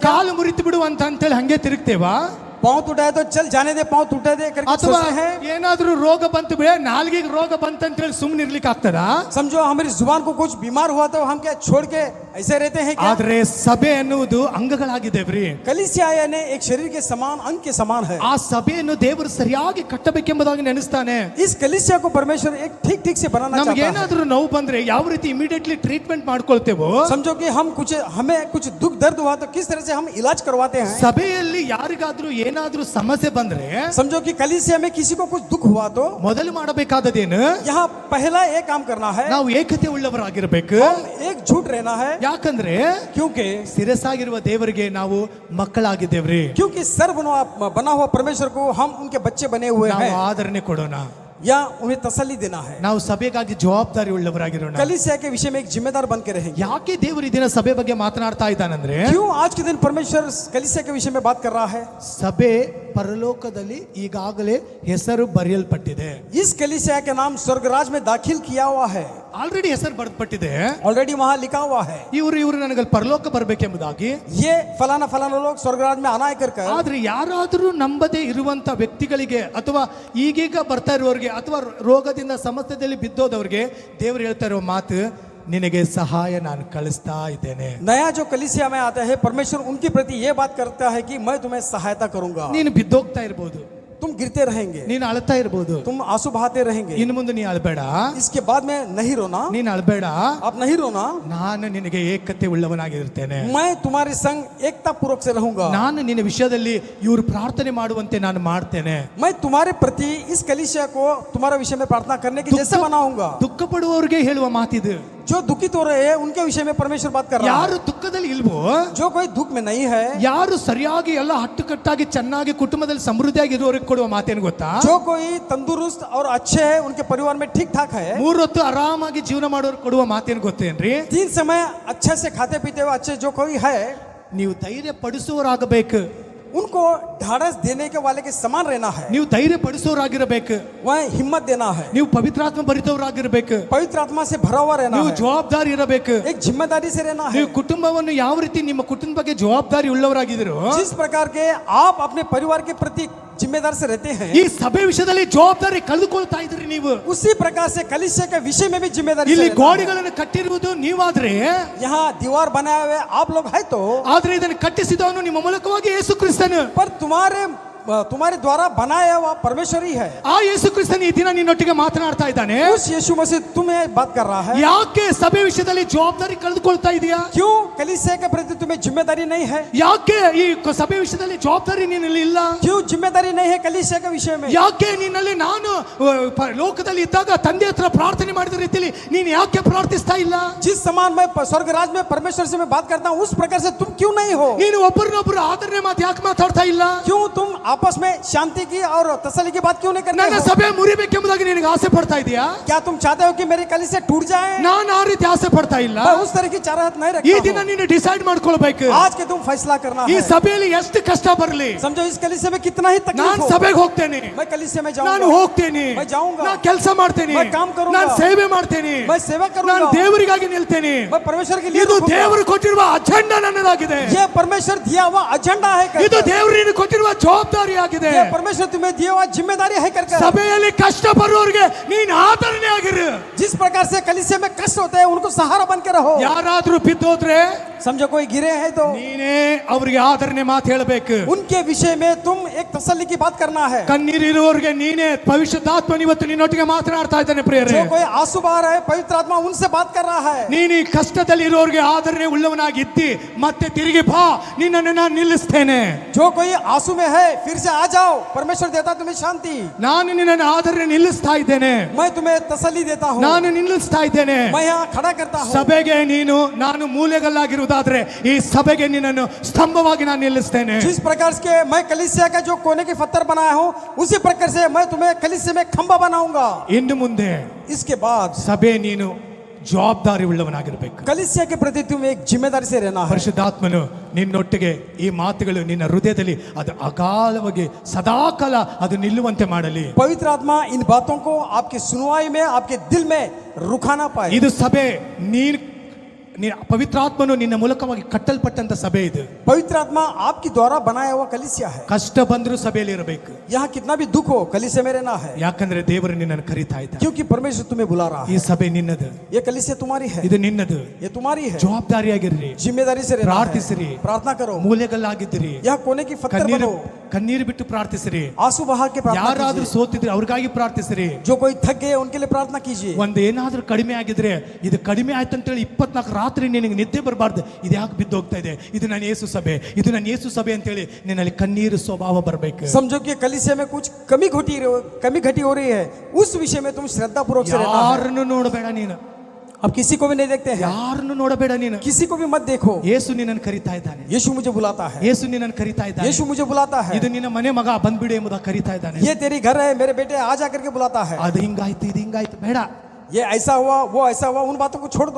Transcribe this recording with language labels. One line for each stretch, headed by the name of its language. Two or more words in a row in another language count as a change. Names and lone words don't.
Hindi: क्या
Kannada: ಕಾಲು ಮುರಿತು ಬಿಡು ಅಂತೇಳಿ ಹಂಗೆ ತಿರುಗ್ತೇವಾ?
Hindi: पाँव टूटा है तो चल जाने दे, पाँव टूटे दे करके
Kannada: ಅಥವಾ
Hindi: सोचते हैं?
Kannada: ಏನಾದ್ರೂ ರೋಗ ಬಂತು ಬಿಡ, ನಾಲ್ಗಿಗೆ ರೋಗ ಬಂತಂತೇಳಿ ಸುಮ್ಮನೆ ಇರ್ಲಿಕ್ಕೆ ಆಗ್ತದಾ?
Hindi: समझो हमारी जुबान को कुछ बीमार हुआ तो हम क्या छोड़ के ऐसे रहते हैं क्या?
Kannada: ಆದ್ರೆ ಸಭೆ ಅನ್ನುವುದು ಅಂಗಗಳಾಗಿದ್ದೇವ್ರಿ.
Hindi: कलीसिया यानी एक शरीर के समान, अंग के समान है।
Kannada: ಆ ಸಭೆಯನ್ನು ದೇವರು ಸರಿಯಾಗಿ ಕಟ್ಟಬೇಕೆಂಬುದಾಗಿ ನೆನೆಸ್ತಾನೆ.
Hindi: इस कलीसिया को परमेश्वर एक ठीक ठीक से बनाना
Kannada: ನಮ್ಗೆ
Hindi: चाहता है।
Kannada: ಏನಾದ್ರೂ ನೋವು ಬಂದ್ರೆ ಯಾವ ರೀತಿ
English: immediately treatment
Kannada: ಮಾಡ್ಕೊಳ್ತೇವೋ,
Hindi: समझो कि हमें कुछ दुख दर्द हुआ तो किस तरह से हम इलाज करवाते हैं।
Kannada: ಸಭೆಯಲ್ಲಿ ಯಾರಿಗಾದ್ರೂ ಏನಾದ್ರೂ ಸಮಸ್ಯೆ ಬಂದ್ರೆ,
Hindi: समझो कि कलीसिया में किसी को कुछ दुख हुआ तो
Kannada: ಮೊದಲು ಮಾಡಬೇಕಾದದೇನು,
Hindi: यहाँ पहला एक काम करना है,
Kannada: ನಾವು ಏಕತೆ ಉಳ್ಳವರಾಗಿರ್ಬೇಕು.
Hindi: हम एक झूठ रहना है।
Kannada: ಯಾಕಂದ್ರೆ
Hindi: क्योंकि
Kannada: ಶಿರಸಾಗಿರುವ ದೇವರಿಗೆ ನಾವು ಮಕ್ಕಳಾಗಿದ್ದೇವ್ರಿ.
Hindi: क्योंकि सर बना हुआ परमेश्वर को हम उनके बच्चे बने हुए
Kannada: ನಾವು
Hindi: हैं,
Kannada: ಆದರಣೆ ಕೊಡೋಣ,
Hindi: या उन्हें तसल्ली देना है।
Kannada: ನಾವು ಸಭೆಗಾಗಿ ಜವಾಬ್ದಾರಿ ಉಳ್ಳವರಾಗಿರೋಣ.
Hindi: कलीसिया के विषय में एक जिम्मेदार बन के रहेंगे।
Kannada: ಯಾಕೆ ದೇವರು ಈ ದಿನ ಸಭೆ ಬಗ್ಗೆ ಮಾತನಾಡ್ತಾ ಇದ್ದಾನಂದ್ರೆ,
Hindi: क्यों आज के दिन परमेश्वर कलीसिया के विषय में बात कर रहा है?
Kannada: ಸಭೆ ಪರಲೋಕದಲ್ಲಿ ಈಗಾಗಲೇ ಹೆಸರು ಬರೆಯಲ್ಪಟ್ಟಿದೆ.
Hindi: इस कलीसिया के नाम स्वर्गराज में दाखिल किया हुआ है,
Kannada: ಆಲ್ರೆಡಿ ಹೆಸರು ಬರೆದಪಟ್ಟಿದೆ.
Hindi: ऑलरेडी वहां लिखा हुआ है
Kannada: ಇವರು ನನಗೆ ಪರಲೋಕ ಬರ್ಬೇಕೆಂಬುದಾಗಿ.
Hindi: ये फलाना फलाना लोग स्वर्गराज में आना है कर।
Kannada: ಆದ್ರೆ ಯಾರಾದರೂ ನಂಬದೇ ಇರುವಂತ ವ್ಯಕ್ತಿಗಳಿಗೆ ಅಥವಾ ಈಗೀಗ ಬರ್ತಾ ಇರುವವರಿಗೆ ಅಥವಾ ರೋಗದಿಂದ ಸಮಸ್ಯೆಯಲ್ಲಿ ಬಿದ್ದೋದವ್ರಿಗೆ ದೇವರು ಹೇಳ್ತಾ ಇರೋ ಮಾತು, ನಿನಗೆ ಸಹಾಯ ನಾನು ಕಳಿಸ್ತಾ ಇದ್ದೇನೆ.
Hindi: नया जो कलीसिया में आता है परमेश्वर उनके प्रति ये बात करता है कि मैं तुम्हें सहायता करूंगा।
Kannada: ನೀನು ಬಿದ್ದೋಗ್ತಾ ಇರಬಹುದು,
Hindi: तुम गिरते रहेंगे,
Kannada: ನೀನು ಅಳ್ತಾ ಇರ್ಬೋದು,
Hindi: तुम आंसू बहाते रहेंगे,
Kannada: ಇನ್ನು ಮುಂದೆ ನೀ ಅಳ್ಬೇಡ,
Hindi: इसके बाद में नहीं रोना,
Kannada: ನೀನು ಅಳ್ಬೇಡ,
Hindi: आप नहीं रोना,
Kannada: ನಾನು ನಿನಗೆ ಏಕತೆ ಉಳ್ಳವನಾಗಿರ್ತೇನೆ,
Hindi: मैं तुम्हारे संग एकता पूर्वक से रहूंगा,
Kannada: ನಾನು ನಿನ್ನ ವಿಷಯದಲ್ಲಿ ಇವರು ಪ್ರಾರ್ಥನೆ ಮಾಡುವಂತೆ ನಾನು ಮಾಡ್ತೇನೆ,
Hindi: मैं तुम्हारे प्रति इस कलीसिया को तुम्हारा विषय में प्रार्थना करने की जैसे बनाऊंगा।
Kannada: ದುಃಖ ಪಡುವವರಿಗೆ ಹೇಳುವ ಮಾತಿದು,
Hindi: जो दुखित हो रहे हैं उनके विषय में परमेश्वर बात कर रहा
Kannada: ಯಾರು
Hindi: है।
Kannada: ದುಃಖದಲ್ಲಿ ಇಲ್ವೋ,
Hindi: जो कोई दुख में नहीं है,
Kannada: ಯಾರು ಸರಿಯಾಗಿ ಎಲ್ಲ ಹಟ್ಟುಕಟ್ಟಾಗಿ ಚೆನ್ನಾಗಿ ಕುಟುಂಬದಲ್ಲಿ ಸಮೃದ್ಧಿಯಾಗಿ ಇರುವವರಿಗೆ ಕೊಡುವ ಮಾತೇನು ಗೊತ್ತಾ,
Hindi: जो कोई तंदुरुस्त और अच्छे है उनके परिवार में ठीक ठाक है,
Kannada: 3 ಹೊತ್ತು ಆರಾಮಾಗಿ ಜೀವನ ಮಾಡೋರು ಕೊಡುವ ಮಾತೇನು ಗೊತ್ತೇನ್ರಿ,
Hindi: 3 समय अच्छे से खाते पीते हुए अच्छे जो कोई है,
Kannada: ನೀವು ಧೈರ್ಯ ಪಡಿಸುವವರಾಗಬೇಕು,
Hindi: उनको ढाढ़स देने के वाले के समान रहना है,
Kannada: ನೀವು ಧೈರ್ಯ ಪಡಿಸುವವರಾಗಿರಬೇಕು,
Hindi: वह हिम्मत देना है,
Kannada: ನೀವು ಪವಿತ್ರಾತ್ಮ ಭರಿತವರಾಗಿರಬೇಕು,
Hindi: पवित्र आत्मा से भरा हुआ रहना
Kannada: ನೀವು
Hindi: है,
Kannada: ಜವಾಬ್ದಾರಿ ಇರಬೇಕು,
Hindi: एक जिम्मेदारी से रहना है।
Kannada: ನೀವು ಕುಟುಂಬವನ್ನು ಯಾವ ರೀತಿ ನಿಮ್ಮ ಕುಟುಂಬ ಬಗ್ಗೆ ಜವಾಬ್ದಾರಿ ಉಳ್ಳವರಾಗಿದ್ದೀರೋ,
Hindi: जिस प्रकार के आप अपने परिवार के प्रति जिम्मेदार से रहते हैं,
Kannada: ಈ ಸಭೆ ವಿಷಯದಲ್ಲಿ ಜವಾಬ್ದಾರಿ ಕಳೆದುಕೊಳ್ತಾ ಇದ್ರಿ ನೀವು.
Hindi: उसी प्रकार से कलीसिया के विषय में भी जिम्मेदारी से
Kannada: ಇಲ್ಲಿ
Hindi: रहना है।
Kannada: ಗೋಡೆಗಳನ್ನು ಕಟ್ಟಿರುವುದು ನೀವಾದ್ರೆ,
Hindi: यहाँ दीवार बनाए हुए आप लोग है तो,
Kannada: ಆದ್ರೆ ಇದನ್ನು ಕಟ್ಟಿಸಿದವನು ನಿಮ್ಮ ಮೂಲಕವಾಗಿ ಯೇಸು ಕ್ರಿಸ್ತನು.
Hindi: पर तुम्हारे द्वारा बनाया हुआ परमेश्वर ही है।
Kannada: ಆ ಯೇಸು ಕ್ರಿಸ್ತನು ಈ ದಿನ ನಿನ್ನೊಟ್ಟಿಗೆ ಮಾತನಾಡ್ತಾ ಇದ್ದಾನೆ.
Hindi: उस यीशु मसीह तुम्हें बात कर रहा है।
Kannada: ಯಾಕೆ ಸಭೆ ವಿಷಯದಲ್ಲಿ ಜವಾಬ್ದಾರಿ ಕಳೆದುಕೊಳ್ತಾ ಇದೆಯಾ?
Hindi: क्यों कलीसिया के प्रति तुम्हें जिम्मेदारी नहीं है?
Kannada: ಯಾಕೆ ಈ ಸಭೆ ವಿಷಯದಲ್ಲಿ ಜವಾಬ್ದಾರಿ ನಿನ್ನಲ್ಲಿ ಇಲ್ಲ?
Hindi: क्यों जिम्मेदारी नहीं है कलीसिया के विषय में?
Kannada: ಯಾಕೆ ನಿನ್ನಲ್ಲಿ ನಾನು ಲೋಕದಲ್ಲಿ ಇದ್ದಾಗ ತಂದೆ ಹತ್ರ ಪ್ರಾರ್ಥನೆ ಮಾಡಿದ ರೀತಿಯಲ್ಲಿ ನೀನು ಯಾಕೆ ಪ್ರಾರ್ಥಿಸ್ತಾ ಇಲ್ಲ?
Hindi: जिस समान मैं स्वर्ग राज में परमेश्वर से मैं बात करता हूँ उस प्रकार से तुम क्यों नहीं हो?
Kannada: ನೀನು ಒಬ್ಬರನ್ನೊಬ್ಬರು ಆದರಣೆ ಮಾತು ಯಾಕೆ ಮಾತಾಡ್ತಾ ಇಲ್ಲ?
Hindi: क्यों तुम आपस में शांति की और तसल्ली की बात क्यों नहीं करते
Kannada: ನನ್ನ
Hindi: हो?
Kannada: ಸಭೆ ಮುರಿಬೇಕೆಂಬುದಾಗಿ ನಿನಗೆ ಆಸೆ ಪಡ್ತಾ ಇದೆಯಾ?
Hindi: क्या तुम चाहते हो कि मेरी कलीसिया टूट जाए?
Kannada: ನಾನು ಆ ರೀತಿ ಆಸೆ ಪಡ್ತಾ ಇಲ್ಲ.
Hindi: मैं उस तरह की चाहत नहीं
Kannada: ಈ
Hindi: रखता
Kannada: ದಿನ
Hindi: हूँ।
Kannada: ನೀನು ಡಿಸೈಡ್ ಮಾಡ್ಕೊಳ್ಬೇಕು.
Hindi: आज के तुम फैसला करना
Kannada: ಈ
Hindi: है।
Kannada: ಸಭೆಯಲ್ಲಿ ಎಷ್ಟು ಕಷ್ಟ ಬರಲಿ,
Hindi: समझो इस कलीसिया में कितना ही तकलीफ
Kannada: ನಾನು
Hindi: हो,
Kannada: ಸಭೆಗೆ ಹೋಗ್ತೇನೆ,
Hindi: मैं कलीसिया में
Kannada: ನಾನು
Hindi: जाऊंगा,
Kannada: ಹೋಗ್ತೇನೆ,
Hindi: मैं जाऊंगा,
Kannada: ನಾನು ಕೆಲಸ ಮಾಡ್ತೇನೆ,
Hindi: मैं काम करूंगा,
Kannada: ನಾನು ಸೇವೆ ಮಾಡ್ತೇನೆ,
Hindi: मैं सेवा
Kannada: ನಾನು
Hindi: करूंगा,
Kannada: ದೇವರಿಗಾಗಿ ನಿಲ್ತೇನೆ.
Hindi: मैं परमेश्वर के लिए
Kannada: ಇದು
Hindi: रुकूंगा।
Kannada: ದೇವರು ಕೊಟ್ಟಿರುವ ಅಜೆಂಡಾ ನನ್ನದಾಗಿದೆ.
Hindi: ये परमेश्वर दिया हुआ एजेंडा है
Kannada: ಇದು
Hindi: करके।
Kannada: ದೇವರು ನೀನು ಕೊಟ್ಟಿರುವ ಜವಾಬ್ದಾರಿ ಆಗಿದೆ.
Hindi: ये परमेश्वर तुम्हें दिया हुआ जिम्मेदारी है करके।
Kannada: ಸಭೆಯಲ್ಲಿ ಕಷ್ಟ ಬರುವವರಿಗೆ ನೀನು ಆದರಣೆ ಆಗಿರು.
Hindi: जिस प्रकार से कलीसिया में कष्ट होते हैं उनको सहारा बन के रहो।
Kannada: ಯಾರಾದ್ರೂ ಬಿದ್ದೋದ್ರೆ
Hindi: समझो कोई गिरे हैं तो
Kannada: ನೀನೇ ಅವರಿಗೆ ಆದರಣೆ ಮಾತು ಹೇಳಬೇಕು.
Hindi: उनके विषय में तुम एक तसल्ली की बात करना है।
Kannada: ಕಣ್ಣೀರಿರುವವರಿಗೆ ನೀನೇ ಭವಿಷ್ಯದಾತ್ಮನ ಇವತ್ತು ನಿನ್ನೊಟ್ಟಿಗೆ ಮಾತನಾಡ್ತಾ ಇದ್ದಾನೆ ಪ್ರಿಯರೇ.
Hindi: जो कोई आंसू बहा रहा है पवित्र आत्मा उनसे बात कर रहा है।
Kannada: ನೀನು ಈ ಕಷ್ಟದಲ್ಲಿ ಇರೋರಿಗೆ ಆದರಣೆ ಉಳ್ಳವನಾಗಿ ಇದ್ದಿ ಮತ್ತೆ ತಿರುಗಿ ಬಾ, ನಿನ್ನನ್ನು ನಾನು ನಿಲ್ಲಿಸ್ತೇನೆ.
Hindi: जो कोई आंसू में है फिर से आ जाओ, परमेश्वर देता तुम्हें शांति।
Kannada: ನಾನು ನಿನ್ನನ್ನು ಆದರಣೆ ನಿಲ್ಲಿಸ್ತಾ ಇದ್ದೇನೆ,
Hindi: मैं तुम्हें तसल्ली देता हूँ,
Kannada: ನಾನು ನಿಲ್ಲಿಸ್ತಾ ಇದ್ದೇನೆ.
Hindi: मैं यहाँ खड़ा करता हूँ।
Kannada: ಸಭೆಗೆ ನೀನು ನಾನು ಮೂಲೆಗಲ್ಲಾಗಿರುವುದಾದ್ರೆ ಈ ಸಭೆಗೆ ನಿನ್ನನ್ನು ಸ್ತಂಭವಾಗಿ ನಾನು ನಿಲ್ಲಿಸ್ತೇನೆ.
Hindi: जिस प्रकार से मैं कलीसिया का जो कोने के पत्थर बनाया हूँ उसी प्रकार से मैं तुम्हें कलीसिया में खंबा बनाऊंगा।
Kannada: ಇನ್ನು ಮುಂದೆ
Hindi: इसके बाद
Kannada: ಸಭೆ ನೀನು ಜವಾಬ್ದಾರಿ ಉಳ್ಳವನಾಗಿರ್ಬೇಕು.
Hindi: कलीसिया के प्रति तुम्हें एक जिम्मेदारी से रहना है।
Kannada: ಪರಿಶುದ್ಧಾತ್ಮನು ನಿನ್ನೊಟ್ಟಿಗೆ ಈ ಮಾತುಗಳು ನಿನ್ನ ಹೃದಯದಲ್ಲಿ ಅದು ಅಗಾಲವಾಗಿ ಸದಾಕಾಲ ಅದು ನಿಲ್ಲುವಂತೆ ಮಾಡಲಿ.
Hindi: पवित्र आत्मा इन बातों को आपकी सुनवाई में आपके दिल में रुकाना पाए।
Kannada: ಇದು ಸಭೆ ನೀನು ಪವಿತ್ರಾತ್ಮನು ನಿನ್ನ ಮೂಲಕವಾಗಿ ಕಟ್ಟಲ್ಪಟ್ಟಂತ ಸಭೆ ಇದು.
Hindi: पवित्र आत्मा आपकी द्वारा बनाया हुआ कलीसिया है।
Kannada: ಕಷ್ಟ ಬಂದರೂ ಸಭೆಯಲ್ಲಿ ಇರಬೇಕು.
Hindi: यहाँ कितना भी दुख हो कलीसिया में रहना है,
Kannada: ಯಾಕಂದ್ರೆ ದೇವರು ನಿನ್ನನ್ನು ಕರೀತಾ ಇದ್ದ.
Hindi: क्योंकि परमेश्वर तुम्हें बुला रहा
Kannada: ಈ
Hindi: है।
Kannada: ಸಭೆ ನಿನ್ನದು,
Hindi: ये कलीसिया तुम्हारी है,
Kannada: ಇದು ನಿನ್ನದು.
Hindi: ये तुम्हारी है।
Kannada: ಜವಾಬ್ದಾರಿಯಾಗಿರ್ರಿ,
Hindi: जिम्मेदारी से रहना
Kannada: ಪ್ರಾರ್ಥಿಸಿರಿ,
Hindi: है। प्रार्थना करो,
Kannada: ಮೂಲೆಗಲ್ಲಾಗಿದ್ದೀರಿ,
Hindi: यहाँ कोने की पत्थर
Kannada: ಕಣ್ಣೀರು
Hindi: बनो,
Kannada: ಕಣ್ಣೀರು ಬಿಟ್ಟು ಪ್ರಾರ್ಥಿಸಿರಿ.
Hindi: आंसू बहा के प्रार्थना
Kannada: ಯಾರಾದ್ರೂ
Hindi: कीजिए।
Kannada: ಸೋತಿದ್ರೆ ಅವ್ರಿಗಾಗಿ ಪ್ರಾರ್ಥಿಸಿರಿ.
Hindi: जो कोई थक गए उनके लिए प्रार्थना कीजिए।
Kannada: ಒಂದು ಏನಾದ್ರೂ ಕಡಿಮೆ ಆಗಿದ್ರೆ ಇದು ಕಡಿಮೆ ಆಯ್ತು ಅಂತೇಳಿ 24 ರಾತ್ರಿ ನಿನಗೆ ನಿದ್ದೆ ಬರಬಾರ್ದು. ಇದು ಯಾಕೆ ಬಿದ್ದು ಹೋಗ್ತಾ ಇದೆ, ಇದು ನನ್ನ ಯೇಸು ಸಭೆ, ಇದು ನನ್ನ ಯೇಸು ಸಭೆ ಅಂತೇಳಿ ನಿನ್ನಲ್ಲಿ ಕಣ್ಣೀರು ಸ್ವಭಾವ ಬರಬೇಕು.
Hindi: समझो कि कलीसिया में कुछ कमी घटी हो रही है, उस विषय में तुम श्रद्धा पूर्वक से रहना है।
Kannada: ಯಾರನ್ನು ನೋಡಬೇಡ ನೀನು,
Hindi: अब किसी को भी नहीं देखते हैं,
Kannada: ಯಾರನ್ನು ನೋಡಬೇಡ ನೀನು.
Hindi: किसी को भी मत देखो।
Kannada: ಯೇಸು ನಿನ್ನನ್ನು ಕರೀತಾ ಇದ್ದಾನೆ,
Hindi: यीशु मुझे बुलाता है,
Kannada: ಯೇಸು ನಿನ್ನನ್ನು ಕರೀತಾ ಇದ್ದಾನೆ.
Hindi: यीशु मुझे बुलाता है।
Kannada: ಇದು ನಿನ್ನ ಮನೆ ಮಗ ಬಂದ್ಬಿಡು ಎಂಬುದಾಗಿ ಕರೀತಾ ಇದ್ದಾನೆ.
Hindi: ये तेरी घर है मेरे बेटे आ जा करके बुलाता है।
Kannada: ಅದು ಹಿಂಗಾಯ್ತು ಇದು ಹಿಂಗಾಯ್ತು ಬೇಡ,
Hindi: ये ऐसा हुआ वो ऐसा हुआ उन बातों को छोड़ दो।